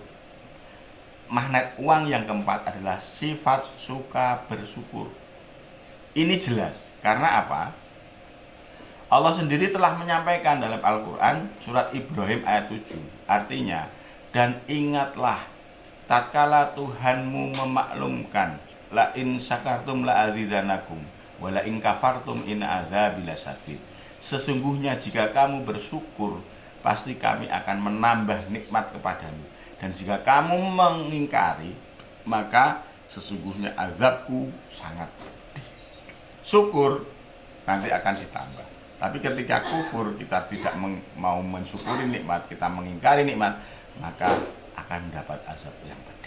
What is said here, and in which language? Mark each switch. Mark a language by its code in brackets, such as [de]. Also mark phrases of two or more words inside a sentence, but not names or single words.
[id] Magnet uang yang keempat adalah sifat suka bersyukur. Ini jelas, karena apa? Allah sendiri telah menyampaikan dalam Al-Quran surat Ibrahim ayat 7. Artinya, dan ingatlah tatkala Tuhanmu memaklumkan, [ar] لئن شكرتم لأزيدنكم ولئن كفرتم إن عذابي لشديد. [id] Sesungguhnya jika kamu bersyukur, pasti kami akan menambah nikmat kepadamu, dan jika kamu mengingkari, maka sesungguhnya azabku sangat pedih. Syukur nanti akan ditambah. Tapi ketika kufur, kita tidak mau mensyukuri nikmat, kita mengingkari nikmat, maka akan mendapat azab yang pedih.